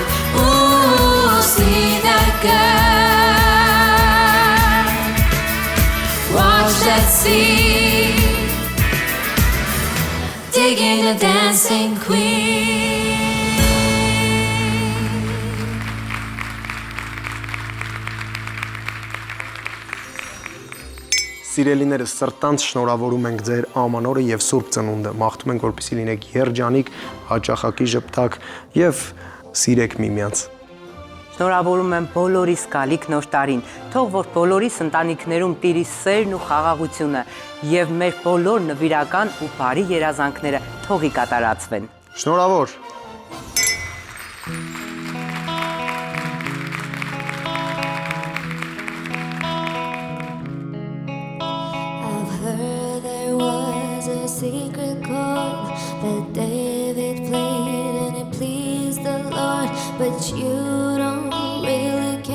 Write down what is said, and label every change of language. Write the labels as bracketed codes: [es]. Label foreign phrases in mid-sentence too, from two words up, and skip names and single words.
[en] Ooh, see that girl, watch that scene, digging a dancing queen. [hy] Սիրելիներս, սրտանց շնորհավորում ենք ձեր ամանորը եւ Սուրբ Ծնունդը։ Մաղթում ենք, որպեսզի լինեք երջանիկ, հաճախակի ժպտակ եւ սիրեք միմյանց։ Շնորհավորում եմ բոլորիս գալիք նոր տարին։ Թող որ բոլորիս ընտանիքներում տիրի սերն ու խաղաղությունը եւ մեր բոլոր նվիրական ու բարի երազանքները թողի կատարածվեն։ Շնորհավոր։ [en] Secret chord that David played and it pleased the Lord, but you don't really